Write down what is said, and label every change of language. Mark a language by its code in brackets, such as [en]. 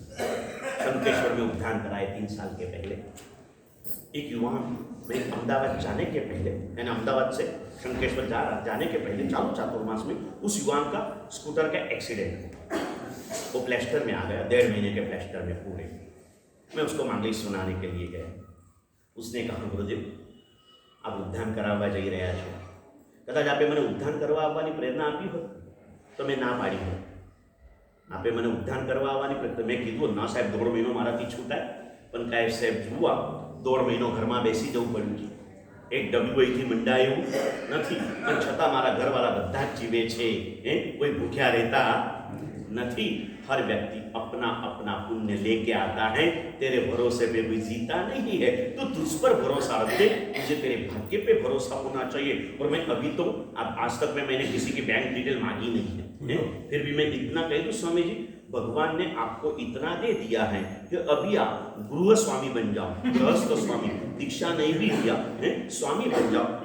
[hi] शंकेश्वर में उद्धान कराए 3 साल के पहले. एक युवान, मैं अहमदाबाद जाने के पहले, मैंने अहमदाबाद से शंकेश्वर जाने के पहले चालू चातुर्मास में उस युवान का स्कूटर का एक्सीडेंट हुआ. वो प्लास्टर में आ गया, 1.5 महीने के प्लास्टर में पूरे. मैं उसको मांगली सुनाने के लिए गया. उसने कहा गुरुदेव आप उद्धान कराववा [gu] જઈ રહ્યા છો, કદાચ આપે મને ઉદ્ધાન કરવા આવવાની પ્રેરણા આપી હોત તો મેં ના પાડી હોત. આપે મને ઉદ્ધાન કરવા આવવાની પ્રેરણા, મેં કીધું ના સાહેબ 1.5 મહિનો મારાથી છૂટાય, પણ કાંઈ સાહેબ જુઓ 1.5 મહિનો ઘરમાં બેસી જવું પડ્યું છે. એક ડબ્લ્યુ અહીંથી મંડાયું નથી, પણ છતાં મારા ઘરવાળા બધા જ જીવે છે, કોઈ ભૂખ્યા રહેતા નથી. [hi] हर व्यक्ति अपना अपना पुण्य लेके आता है. तेरे भरोसे पे भी जीता नहीं है, तो तुझ पर भरोसा रखे. मुझे तेरे भाग्य पे भरोसा होना चाहिए. और मैं अभी तो आज तक मैंने किसी की बैंक डिटेल मांगी नहीं है, फिर भी मैं इतना कह दूं स्वामी जी भगवान ने आपको इतना दे दिया है कि अभी आप गृह स्वामी बन जाओ, गृहस्थ स्वामी, दीक्षा नहीं भी दिया है, स्वामी बन जाओ.